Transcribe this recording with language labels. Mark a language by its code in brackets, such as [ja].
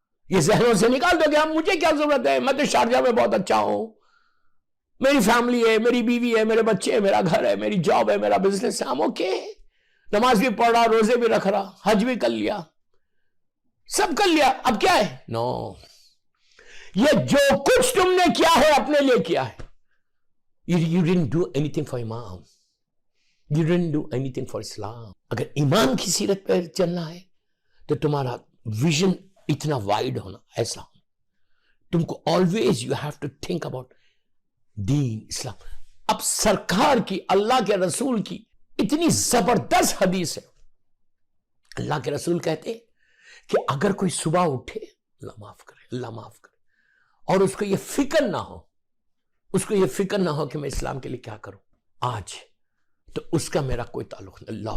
[ur] یہ ذہنوں سے نکال دو کہ ہم, مجھے کیا ضرورت ہے, میں تو شارجہ میں بہت اچھا ہوں, میری فیملی ہے, میری بیوی ہے, میرے بچے ہیں, میرا گھر ہے, میری جاب ہے, میرا بزنس ہے, ہم اوکے, نماز بھی پڑھ رہا, روزے بھی رکھ رہا, حج بھی کر لیا, سب کر لیا, اب کیا ہے؟ نو. یہ جو کچھ تم نے کیا ہے اپنے لیے کیا ہے. [en] You didn't do anything for Imam. You didn't do anything for Islam. [ur] اگر ایمان کی سیرت پر چلنا ہے تو تمہارا ویژن اتنا وائڈ ہونا, ایسا ہونا. تم کو [en] always you have to think about [ur] دین, اسلام. اب سرکار کی, اللہ کے رسول کی اتنی زبردست حدیث ہے. اللہ کے رسول کہتے کہ اگر کوئی صبح اٹھے, اللہ معاف کرے, اللہ معاف کرے, اور اس کو یہ فکر نہ ہو, اس کو یہ فکر نہ ہو کہ میں اسلام کے لیے کیا کروں آج, تو اس کا میرا کوئی تعلق نہیں.